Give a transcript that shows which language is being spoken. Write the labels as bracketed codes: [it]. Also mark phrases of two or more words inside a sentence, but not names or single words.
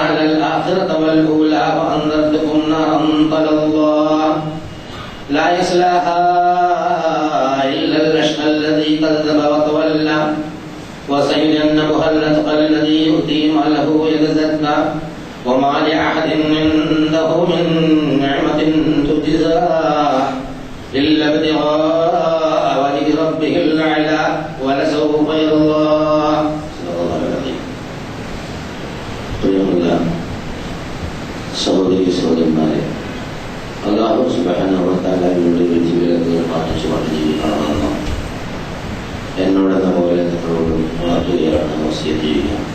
[ar] للآخرة والأولى وأنذرتكم نارا تلظى لا يصلاها إلا الأشقى الذي كذب وتولى وسيجنبها الأتقى الذي يؤتي ماله يتزكى وما لأحد عنده من نعمة تجزى إلا ابتغاء وجه ربه الأعلى ولسوف يرضى. [ml] സഹോദരി സഹോദരന്മാരെ, [ar] الله سبحانه وتعالى [ml] വിധിവിലക്കുകൾ പാലിച്ചുകൊണ്ട് ജീവിക്കണമെന്നും എന്നോടെന്ന പോലെ നിങ്ങളോടും ഉണർത്തുകയാണ് വസിയത്ത് ചെയ്യുക.